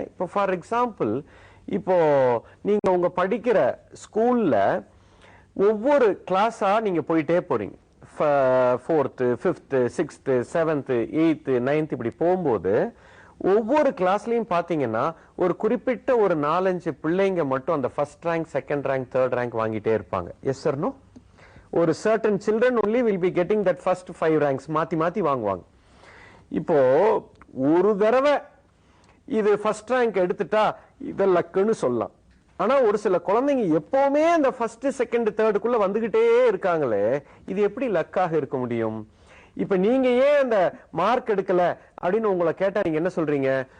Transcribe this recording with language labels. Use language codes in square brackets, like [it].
[ta] இப்போ for example, இப்போ நீங்க உங்க படிக்கிற ஸ்கூல்ல ஒவ்வொரு கிளாஸா நீங்க போயிட்டே போறீங்க. 4th 5th 6th 7th 8th 9th இப்படி போகும்போது ஒவ்வொரு கிளாஸ்லயும் பாத்தீங்கன்னா ஒரு குறிப்பிட்ட ஒரு 4-5 பிள்ளைங்க மட்டும் அந்த first rank, second rank, third rank வாங்கிட்டே இருப்பாங்க. [en] Yes or no? [ta] ஒரு [en] certain children only will be getting that first 5 ranks. [ta] மாத்தி மாத்தி வாங்குவாங்க. இப்போ ஒரு தடவை இது ஃபர்ஸ்ட் ரேங்க் எடுத்துட்டா இத லக்குன்னு சொல்லலாம். ஆனா ஒரு சில குழந்தைங்க எப்பவுமே அந்த ஃபர்ஸ்ட் செகண்ட் தேர்டுக்குள்ள வந்துகிட்டே இருக்காங்களே, இது எப்படி லக்காக இருக்க முடியும்? இப்ப நீங்க ஏன் அந்த மார்க் எடுக்கல அப்படின்னு உங்களை கேட்டா நீங்க என்ன சொல்றீங்க?